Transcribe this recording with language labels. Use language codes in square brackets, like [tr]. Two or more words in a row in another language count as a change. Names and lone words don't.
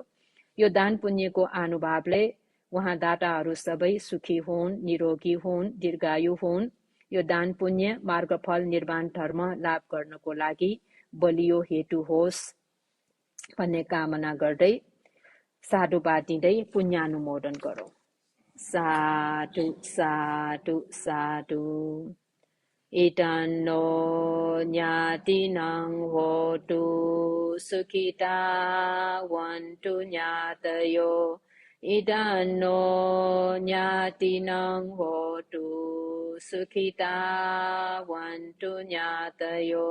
[ne] यो दान पुण्यको अनुभावले उहाँ दाताहरू सबै सुखी हुन्, निरोगी हुन्, दीर्घायु हुन्। यो दान पुण्य मार्गफल निर्वाण धर्म लाभ गर्नको लागि बलियो हेतु होस् भन्ने कामना गर्दै साधुवाद दिँदै पुण्यानुमोदन गरौँ। साधु साधु साधु। [pi] इदन्नो ज्ञातिनं होतु सुखिता वन्तु ज्ञातयो। इदन्नो ज्ञातिनं होतु सुखिता वन्तु ज्ञातयो।